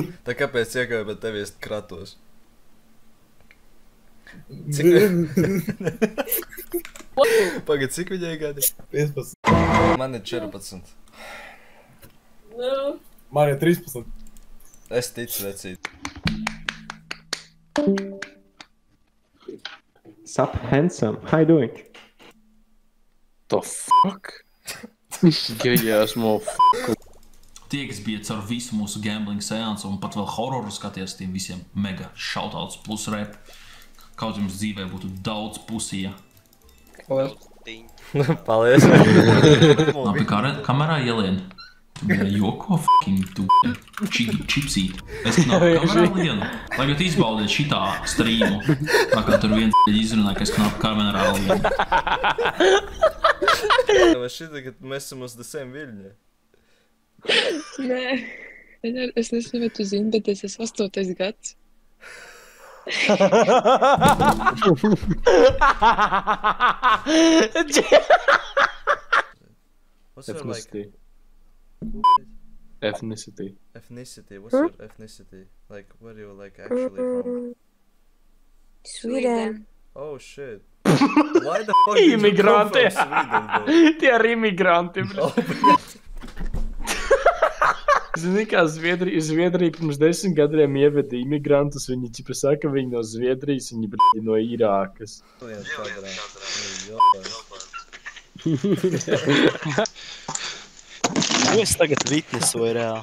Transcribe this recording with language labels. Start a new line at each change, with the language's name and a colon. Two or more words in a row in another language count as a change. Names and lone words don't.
Latvian: Tā kāpēc iekāju, bet tevi es kratos? Cik... Paga, cik viņai gadi? 15. Man ir 14. Man ir 13. Es ticu vecīt.
English: Sup, handsome. How you doing? The fuck?
Latvian: Esmu Tie, kas bija caur visu mūsu gambling seansu un pat vēl hororu skaties, tiem visiem
English: mega shoutouts
Latvian: plus rap. Kaut jums dzīvē būtu daudz pusija. Paldies. Labi, kamerā ielien. Tu bija joko fucking tu čipsīt. Es knāpu kamerā lienu. Tagad izbaudiet šitā streamu. Tā kā tur viens izrunā, ka es knāpu kamerā lienu. Vai šitā, ka mēs esam uz
English: the same
Latvian: viļņa? Nē, es nezinu, vai tu zini, bet es esmu 8. gads.
English: What's your like... Ethnicity. Ethnicity? What's your ethnicity? Like, where are you like actually from? Sweden. Oh shit. Why the fuck did you come from Sweden, bro?
Latvian: Tie ir imigranti, bro. Zini, kā Zviedrija pirms 10 gadiem ieveda imigrantus, viņi ķipa saka, viņi no Zviedrijas, viņi brīdi no Irākas. Ko es tagad vitnesoju reāli?